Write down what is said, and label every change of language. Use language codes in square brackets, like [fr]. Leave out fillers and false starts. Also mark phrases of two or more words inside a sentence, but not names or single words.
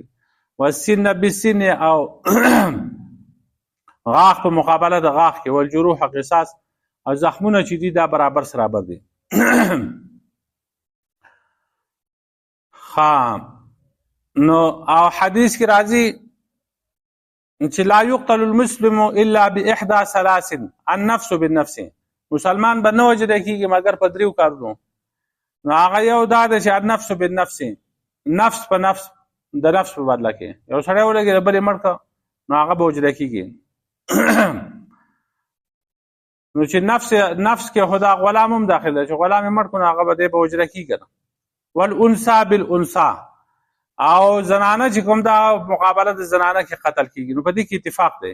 [ar] والسن بالسن [ps] او غاښ په مقابله د غاښ کې، [ar] والجروح قصاص [ps] او زخمونه چې دي دا برابر سرابر دي. نو او حدیث کې راځي چې [ar] لا يقتل المسلم الا باحدى ثلاث النفس بالنفس، [ps] مسلمان به نه وجره کېږي مګر په دریو کارونو. نو هغه یو دا دی چې [ar] النفس بالنفس، [ps] نفس په نفس د نفس په بدله کې یو سړی ولګي د بلې مړ کړه نو هغه به وجره کېږي. نو چې نفس کې خدا غلام هم داخل دی چې غلام یې مړ کړو نو هغه به دی به وجره کېږي. [ar] والانثى بالانثى، [ps] او زنانه چې کوم دا مقابله د زنانه کې قتل کېږي نو په دې کې اتفاق دی.